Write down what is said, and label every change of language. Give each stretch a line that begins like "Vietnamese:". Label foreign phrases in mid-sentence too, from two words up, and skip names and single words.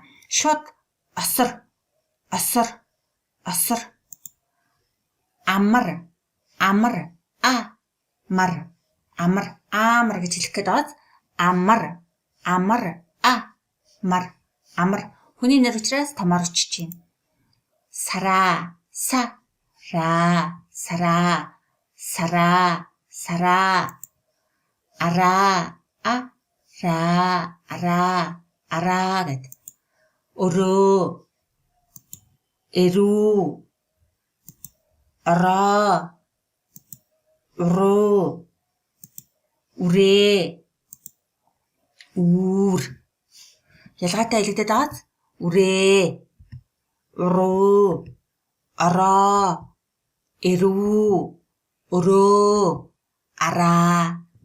Mongolian: Шууд осор, осор, осор. Амар, амар. А, мар, амар. Амар гэж хэлэх гээд байгаа. Амар, амар. А, мар, амар. Хүний нэр учраас томоор өчж байна. Сара, са, ра, сара, сара, сара. Ара, а, ра, ара, ара гэд. Өрөө, эрүү, ороо, уруу, үрээ, үүр. Ялгаатай хэлэгдээд байгааз үрээ, уруу, ороо, эрүү, өрөө, араа.